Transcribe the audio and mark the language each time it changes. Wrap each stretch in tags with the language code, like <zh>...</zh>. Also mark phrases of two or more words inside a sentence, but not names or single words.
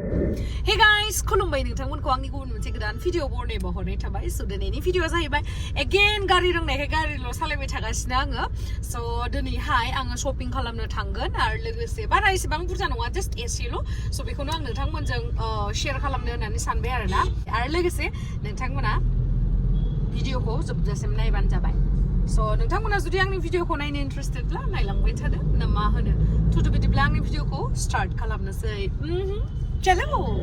<en>Hey guys,</en> <brx>Khulumbai Minina angni jagwn video borne bahorne thibai so dini video jahaibai again gari rongnaikai gari lo salaibai thagaसिनो आङो so दिनैहाय आङो shopping खालामनो थांगोन आरो लोगोसे बारा एसेबां बुरजा नङा just एसेल' so बेखौनो आं नोंथांमोनजों share खालामनो होननानै सानबाय आरोना आरो लोगोसे नोंथांमोना भिडिअखौ जोबजासिम नायबानो जाबाय so नोंथांमोना जुदि आंनि भिडिअखौ नायनो इन्ट्रेस्टेडब्ला नायलांबाय थादो ना मा होनो थुदो बिदिब्ला आंनि भिडिअखौ स्टार्ट खालामनोसै चलो</brx>